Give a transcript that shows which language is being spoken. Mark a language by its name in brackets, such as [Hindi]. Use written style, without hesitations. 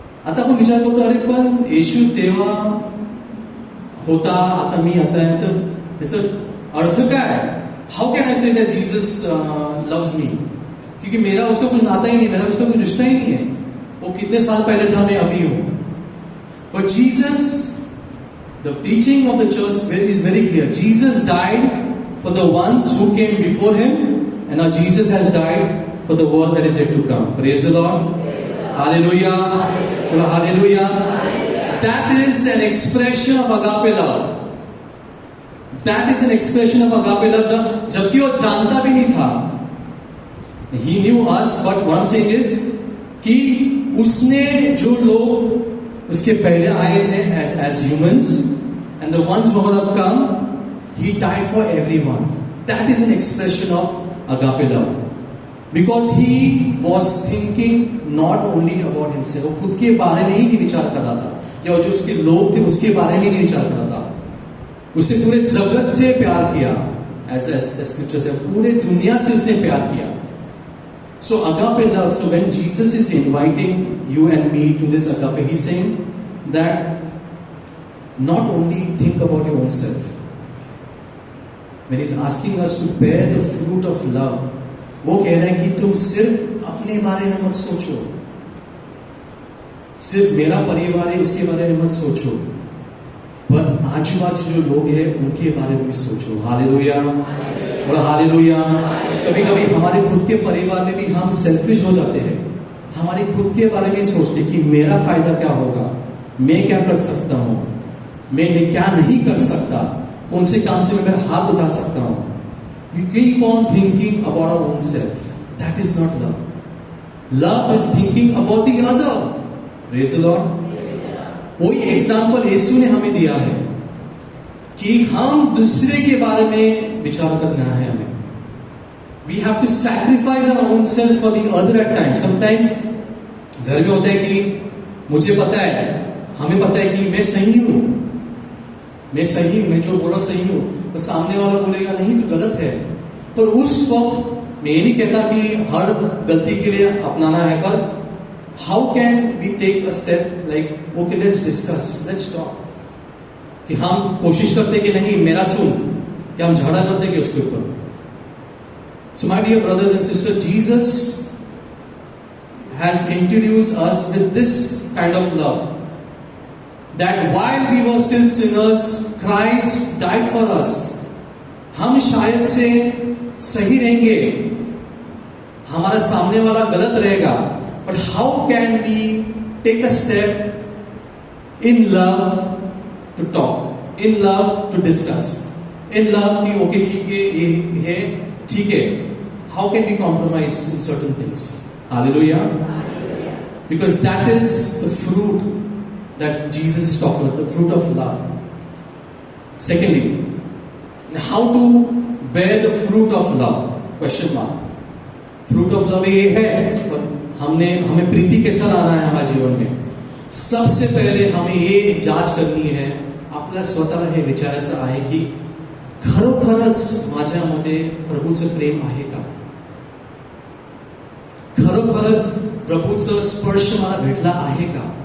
[Marathi] आता आपण विचार करतो, अरे पण येशू तेव्हा होता, आता मी आता आहे, तर याचा अर्थ काय? [English] How can I say that Jesus loves me? [Hindi] क्योंकि मेरा उसका कुछ नाता ही नहीं, मेरा उसका कुछ रिश्ता ही नहीं है। वो कितने साल पहले था, मैं अभी हूं। [English] But Jesus, the teaching of the church is very clear. Jesus died for the ones who came before him, and now Jesus has died for the world that is yet to come. Praise the Lord. Hallelujah. Hallelujah. That is an expression of agape love. That is an expression of agape love. [Hindi] जबकि वो जानता भी नहीं था, [English] he knew us, but what I'm saying is [Hindi] कि उसने जो लोग उसके पहले आए थे [English] as humans, and the ones who have come, he died for everyone. That is an expression of agape love, because he was thinking not only about himself. [Hindi] वो खुद के बारे में ही नहीं विचार कर रहा था, या जो उसके लोग थे उसके बारे में ही नहीं विचार कर रहा था। उसने पूरे जगत से प्यार किया, [English] as scripture says, [Hindi] पूरे दुनिया से उसने प्यार किया। [English] So agape love. So when Jesus is inviting you and me to this agape, he's saying that not only think about your own self. When he's asking us to bear the fruit of love, [Hindi] वो कह रहा है कि तुम सिर्फ अपने बारे में मत सोचो, सिर्फ मेरा परिवार है उसके बारे में मत सोचो, पर आजू बाजू जो लोग हैं उनके बारे में भी सोचो। हालेलुया। बोला हालेलुया। कभी कभी हमारे खुद के परिवार में भी हम सेल्फिश हो जाते हैं, हमारे खुद के बारे में सोचते कि मेरा फायदा क्या होगा, मैं क्या कर सकता हूँ, मैं क्या नहीं कर सकता, कौन से काम से मैं मेरा हाथ उठा सकता हूँ। [English] We keep on thinking about our own self. That is not love. Love is thinking about the other. Praise the Lord. [Hindi] वही एग्जाम्पल यीशु ने हमें दिया है कि हम दूसरे के बारे में विचार करना है हमें। [English] We have to sacrifice our own self for the other at times. [Hindi] Sometimes घर में होता है कि मुझे पता है, हमें पता है कि मैं सही हूं, मैं जो बोला सही हूं, तो सामने वाला बोलेगा नहीं तो गलत है। पर उस वक्त मैं ये नहीं कहता कि हर गलती के लिए अपनाना है, पर [English] how can we take a step like okay let's discuss, let's talk, [Hindi] कि हम कोशिश करते कि नहीं मेरा सुन, कि हम झगड़ा करते कि उसके ऊपर। [English] So my dear brothers and sisters, Jesus has introduced us with this kind of love, that while we were still sinners, Christ died for us. [Hindi] हम शायद से सही रहेंगे, हमारा सामने वाला गलत रहेगा, [English] but how can we take a step in love to talk, in love to discuss, in love [Hindi] कि ओके ठीक है [English] ये है ठीक है, how can we compromise in certain things? Hallelujah. Because that is the fruit that Jesus is talking about, the fruit of love. Secondly, how to bear the fruit of love? Question mark. Fruit of love [Hindi] ये है, हमें प्रीति कैसा लाना है हमारे जीवन में। सबसे पहले हमें ये जांच करनी है, [Marathi] आपल्याला स्वतःला हे विचारायचं आहे की खरोखरच माझ्यामध्ये प्रभूचं प्रेम आहे का? खरोखरच प्रभूचं स्पर्श मला भेटला आहे का?